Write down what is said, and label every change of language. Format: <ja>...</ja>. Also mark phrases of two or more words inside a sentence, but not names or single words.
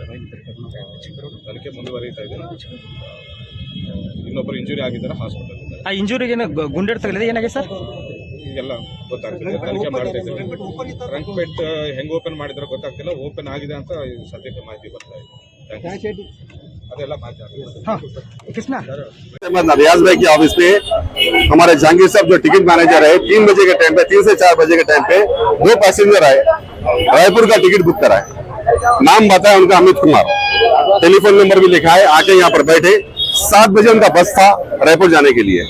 <kn>ತನಿಖೆ ಮುಂದುವರಿತಾ ಇದೆ. ಇನ್ನೊಬ್ಬರು ಇಂಜುರಿ ಆಗಿದ್ದಾರೆ, ಹಾಸ್ಪಿಟಲ್. ಆ ಇಂಜುರಿಗೆ ಗುಂಡೇಟ್ ತಗಲಿದೆ, ಏನಾಗಿದೆ ಸರ್? ಈಗೆಲ್ಲ ಗೊತ್ತಾಗ್ತಿದೆ, ತನಿಖೆ ಮಾಡ್ತಾ ಇದ್ದಾರೆ. ಟ್ರಂಕ್ ಪೆಟ್ ಹೆಂಗ್ ಓಪನ್ ಮಾಡಿದ್ರೆ ಗೊತ್ತಾಗ್ತಿಲ್ಲ, ಓಪನ್ ಆಗಿದೆ ಅಂತ ಸದ್ಯಕ್ಕೆ ಮಾಹಿತಿ ಬರ್ತಾ ಇದೆ. ಅದೆಲ್ಲ ಮಾಹಿತಿ</kn> <hi>रियाज भाई के ऑफिस पे हमारे जहांगीर साहब जो</hi> <en>ticket manager</en> <hi>है 3 बजे के टाइम पे, 3 से 4 बजे के टाइम पे 2 पैसेंजर आए, रायपुर का टिकट बुक कराए। नाम बताया उनका अमित कुमार,</hi> <en>telephone number</en> <hi>भी लिखा है। आके यहाँ पर बैठे, 7 बजे उनका बस था रायपुर जाने के लिए।</hi>